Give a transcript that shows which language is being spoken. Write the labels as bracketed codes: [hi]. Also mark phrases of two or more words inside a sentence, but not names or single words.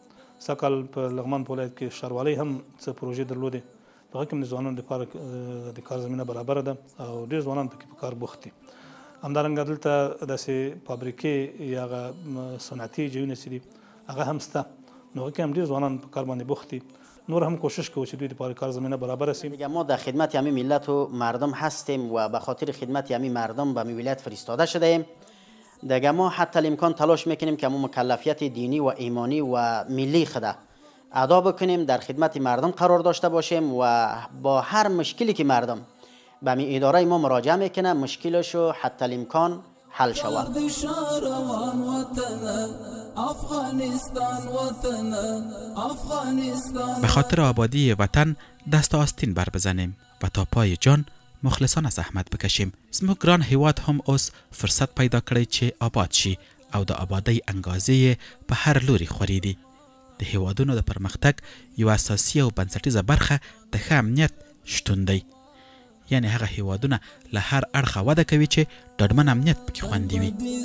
[ps] سږ کال په لغمان په ولایت کې ښاروالۍ هم څه پروژې درلودې، په هغه کې هم د ځوانانو دپاره د کار زمینه برابره ده او ډېر ځوانان پکې په کار بوخت دي. همدارنګه دلته داسې فابریکې یا هغه صنعتي ځایونه چې دي هغه هم شته، نو هغه کې هم ډېر ځوانان په کار باندې بوخت دي. نور هم کوشش کوو چې دوی دپاره کار زمینه برابر شي. [fa] ما در خدمت همین ملت و مردم هستیم و به خاطر خدمت همین مردم به ولایت فرستاده شده ایم. دیگه ما حتی الامکان تلاش میکنیم که ما مکلفیت دینی و ایمانی و ملی خود ادا بکنیم، در خدمت مردم قرار داشته باشیم و با هر مشکلی که مردم به می اداره ما مراجعه میکنه مشکلشو حتی الامکان حل شود. به خاطر آبادی وطن دست آستین بر بزنیم و تا پای جان مخلصانه زحمت بکشیم. [ps] زموږ ګران هیواد هم اوس فرصت پیدا کړی چې آباد شي او د آبادۍ انګازې په هر لوري خورېدي. د هیوادونو د پرمختګ یو اساسي او بنسټیزه برخه د ښه امنیت شتون دی. یعنی هغه هیوادونه له هر اړخه وده کوي چې ډاډمن امنیت پکې خوندي وي.